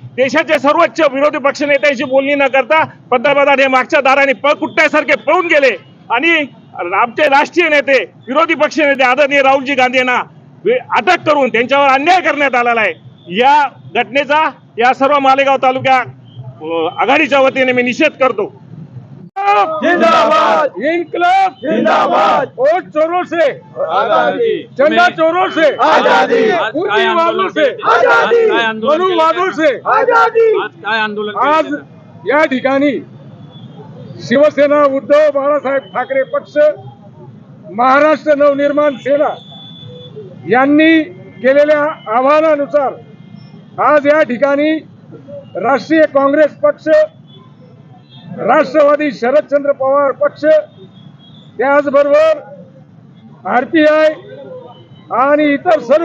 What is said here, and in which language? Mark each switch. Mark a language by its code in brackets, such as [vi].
[mr] देशाचे सर्वोच्च विरोधी पक्ष नेत्यांशी बोलणी न करता पंतप्रधान हे मागच्या दाराने पळकुट्ट्यासारखे पळून गेले आणि आमचे राष्ट्रीय नेते, विरोधी पक्ष नेते आदरणीय राहुलजी गांधी यांना अटक करून त्यांच्यावर अन्याय करण्यात आलेला आहे। या घटनेचा या सर्व मालेगाव तालुक्या आघाडीच्या वतीने मी निषेध करतो। [hi] जिंदाबाद इनकलाब जिंदाबाद वोट चोरों से आजादी, झंडा चोरों से आजादी, पूंजी वालों से आजादी, मनुवादों से आजादी। [mr] आज या ठिकाणी शिवसेना, उद्धव बाळासाहेब ठाकरे पक्ष, महाराष्ट्र नवनिर्माण सेना यांनी केलेल्या आवाहनानुसार आज या ठिकाणी राष्ट्रीय काँग्रेस पक्ष, राष्ट्रवादी शरदचंद्र पवार पक्ष, त्याचबरोबर आरपीआय आणि इतर